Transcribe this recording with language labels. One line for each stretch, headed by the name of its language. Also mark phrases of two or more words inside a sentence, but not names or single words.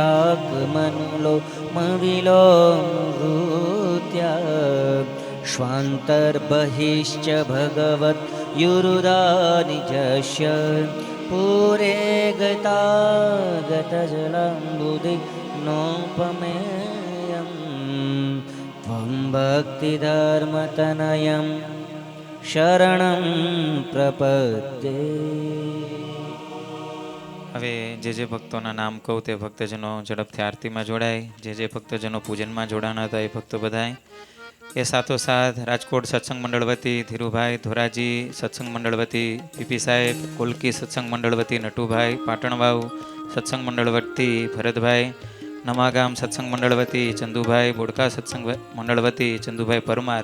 Sanskrit: शाकमनुलोमविलोमवृत्या श्वान्तर्बहिश्च भगवत् युरुदानिजस्य पुरे गतागतजलाम्बुदि नोपमेयं त्वं भक्तिधर्मतनयं શરણં પ્રપદ્યે.
Gujarati: હવે જે ભક્તોના નામ કહું તે ભક્તજનો ઝડપથી આરતીમાં જોડાય. જે ભક્તજનો પૂજનમાં જોડાના હતા એ ભક્તો બધાય. એ સાથોસાથ રાજકોટ સત્સંગ મંડળ વતી ધીરુભાઈ ધોરાજી, સત્સંગ મંડળ વતી પીપી સાહેબ, કોલકી સત્સંગ મંડળ વતી નટુભાઈ, પાટણવાવ સત્સંગ મંડળ વતી ભરતભાઈ, નમાગામ સત્સંગ મંડળ વતી ચંદુભાઈ, બોડકા સત્સંગ મંડળ વતી ચંદુભાઈ પરમાર.